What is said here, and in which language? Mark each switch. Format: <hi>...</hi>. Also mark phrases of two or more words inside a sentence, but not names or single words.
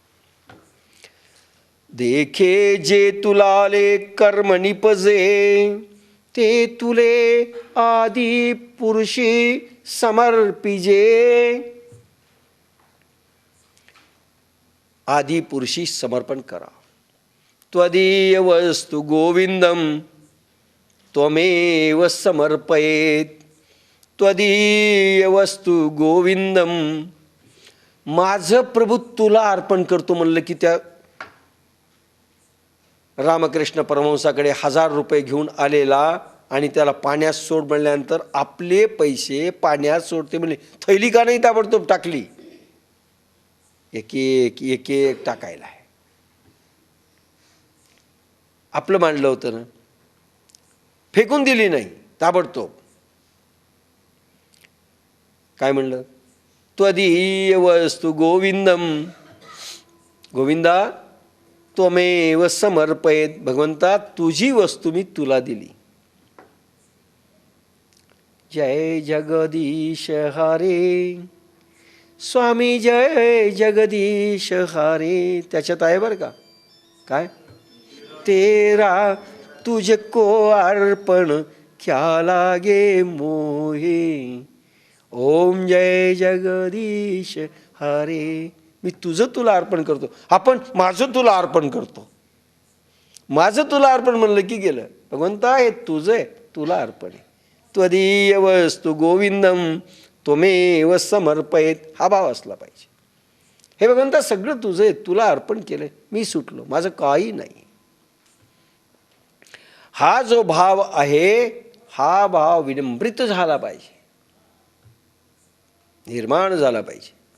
<mr>देखे जे तुलाले कर्म निपजे, ते तुले आदि पुरुषी समर्पिजे. आदि पुरुषी समर्पण करा.</mr> <sa>त्वदीय वस्तु गोविंदम त्वमेव समर्पयेत. त्वदीय वस्तु गोविंदम,</sa> <mr>माझं प्रभू तुला अर्पण करतो म्हणलं की त्या रामकृष्ण परमहंसाकडे 1000 रुपये घेऊन आलेला, आणि त्याला पाण्यात सोड म्हणल्यानंतर आपले पैसे पाण्यात सोडते म्हणले, थैली का नाही ताबडतोब टाकली, एक एक टाकायला आहे. आपलं मांडलं होतं ना, फेकून दिली नाही, ताबडतोब. काय म्हणलं?</mr> <sa>त्वदीय वस्तु गोविंदम, गोविंदा त्वमेव समर्पयेत.</sa> <mr>भगवंता तुझी वस्तू मी तुला दिली.</mr> <hi>जय जगदीश हरे, स्वामी जय जगदीश हरे.</hi> <mr>त्याच्यात आहे बरं का, काय?</mr> <hi>तेरा तुझको अर्पण क्या लागे मोहे, ओम जय जगदीश हरे.</hi> <mr>मी तुझं तुला अर्पण करतो. आपण माझं तुला अर्पण करतो. माझं तुला अर्पण म्हणलं की गेलं. भगवंता हे तुझं आहे, तुला अर्पण आहे.</mr> <sa>त्वदीय वस्तु गोविंदम त्वमेव समर्पयेत,</sa> <mr>हा भाव असला पाहिजे. हे भगवंता सगळं तुझं आहे, तुला अर्पण केलंय, मी सुटलो, माझं काही नाही. हा जो भाव आहे, हा भाव विनम्रित झाला पाहिजे, निर्माण झाला पाहिजे.</mr>